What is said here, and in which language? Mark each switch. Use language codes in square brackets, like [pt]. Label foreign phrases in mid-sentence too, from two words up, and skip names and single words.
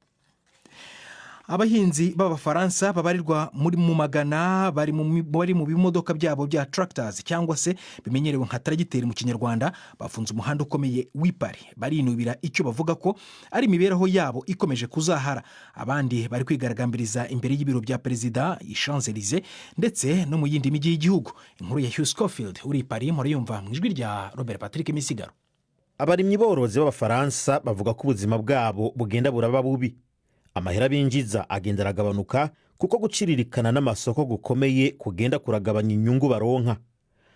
[rw] Abahinzi b'Abafaransa babarirwa muri mu magana bari mu bimodoka byabo bya tractors cyangwa se bimenyerewe nka tragiteri mu Kinyarwanda bafunze umuhanda ukomeye w'Ipari. Barinubira icyo bavuga ko ari imibereho yabo ikomeje kuzahara. Abandi bari kwigaragambiriza imbere y'ibiro bya Perezida i Champs-Élysées ndetse no mu yindi mijyi y'igihugu. Inkuru ya Hugh Schofield uri Paris murayumva mu ijwi rya Robert Patrick Misigaro. [rn] Abarimyi borozi b'Abafaransa bavuga ko ubuzima bwabo bugenda buraba bubi. Amahera binjiza agenda aragabanuka kuko guciririkana n'amasoko gukomeye kugenda kuragabanya inyungu baronka.